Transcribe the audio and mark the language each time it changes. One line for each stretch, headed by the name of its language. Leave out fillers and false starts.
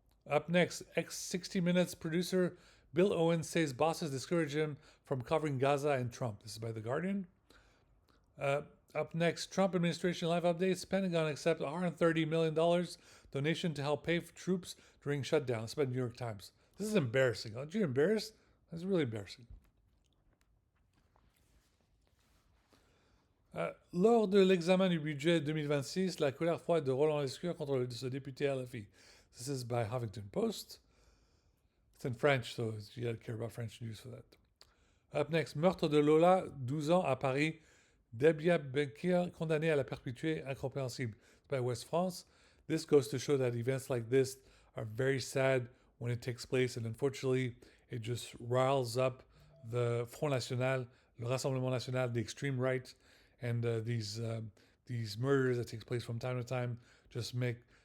English: Up next, X60 Minutes producer Bill Owens says bosses discourage him from covering Gaza and Trump. This is by The Guardian. Up next, Trump administration live updates. Pentagon accepts $130 million donation to help pay for troops during shutdown. This is by the New York Times. This is embarrassing. Aren't you embarrassed? That's really embarrassing.
French: Lors de l'examen du budget 2026, la colère froide de Roland Lescure contre ce député LFI.
English: This is by Huffington Post. It's in French, so you got to care about French news for that. Up next,
French: meurtre de Lola, 12 ans à Paris. Debia Bekir condamnée à la perpétuité incompréhensible.
English: It's by West France. This goes to show that events like this are very sad when it takes place, and unfortunately, it just riles up the Front National, le Rassemblement National, the extreme right, and these murders that take place from time to time just make